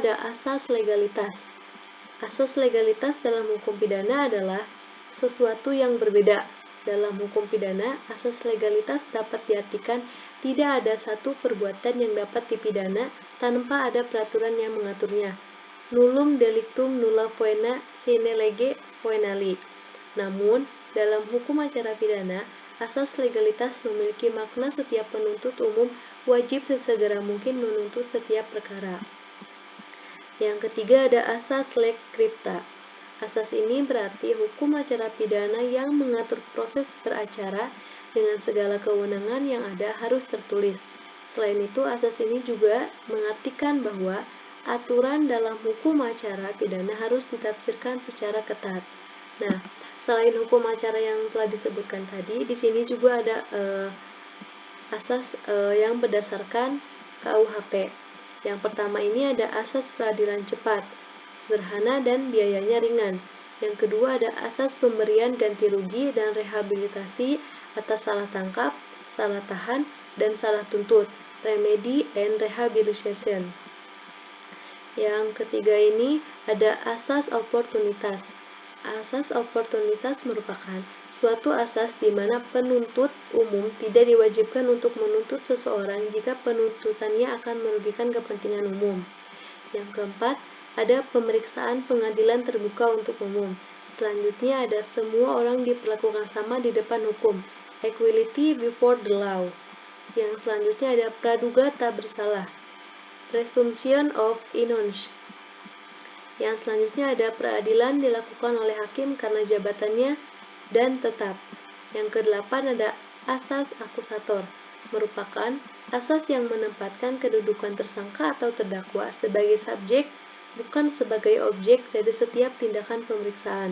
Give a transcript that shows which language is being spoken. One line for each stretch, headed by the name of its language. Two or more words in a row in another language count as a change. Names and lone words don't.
Indonesian: Ada asas legalitas. Asas legalitas dalam hukum pidana adalah sesuatu yang berbeda. Dalam hukum pidana, asas legalitas dapat diartikan tidak ada satu perbuatan yang dapat dipidana tanpa ada peraturan yang mengaturnya.
Latin: Nullum delictum nulla poena sine lege poenali.
Indonesian: Namun, dalam hukum acara pidana, asas legalitas memiliki makna setiap penuntut umum wajib sesegera mungkin menuntut setiap perkara. Yang ketiga ada asas
Latin: lex scripta.
Indonesian: Asas ini berarti hukum acara pidana yang mengatur proses beracara dengan segala kewenangan yang ada harus tertulis. Selain itu, asas ini juga mengartikan bahwa aturan dalam hukum acara pidana harus ditafsirkan secara ketat. Nah, selain hukum acara yang telah disebutkan tadi, di sini juga ada asas yang berdasarkan KUHP. Yang pertama ini ada asas peradilan cepat, sederhana dan biayanya ringan. Yang kedua ada asas pemberian ganti rugi dan rehabilitasi atas salah tangkap, salah tahan, dan salah tuntut,
English: remedy and rehabilitation.
Indonesian: Yang ketiga ini ada asas oportunitas. Asas oportunitas merupakan suatu asas di mana penuntut umum tidak diwajibkan untuk menuntut seseorang jika penuntutannya akan merugikan kepentingan umum. Yang keempat, ada pemeriksaan pengadilan terbuka untuk umum. Selanjutnya ada semua orang diperlakukan sama di depan hukum,
English: equality before the law.
Indonesian: Yang selanjutnya ada praduga tak bersalah,
English: presumption of innocence.
Indonesian: Yang selanjutnya ada peradilan dilakukan oleh hakim karena jabatannya dan tetap. Yang kedelapan ada asas akusator, merupakan asas yang menempatkan kedudukan tersangka atau terdakwa sebagai subjek bukan sebagai objek dari setiap tindakan pemeriksaan.